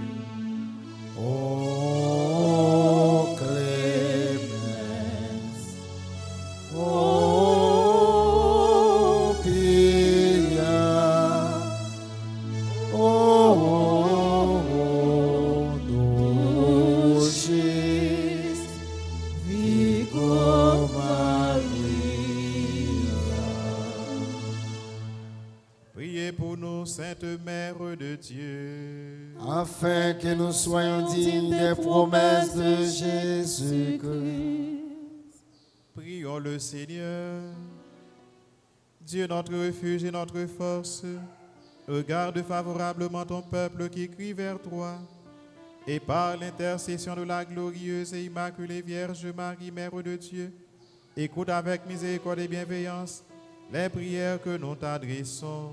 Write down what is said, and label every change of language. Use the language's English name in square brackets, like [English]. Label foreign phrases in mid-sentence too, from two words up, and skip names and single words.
[Latin] O clemens, o pia, o dulcis Virgo Maria. [French] priez pour nous, Sainte Mère de Dieu, Afin que nous soyons dignes des promesses de Jésus-Christ. prions le Seigneur. Dieu, notre refuge et notre force, regarde favorablement ton peuple qui crie vers toi, et par l'intercession de la glorieuse et immaculée Vierge Marie, Mère de Dieu, écoute avec miséricorde et bienveillance les prières que nous t'adressons.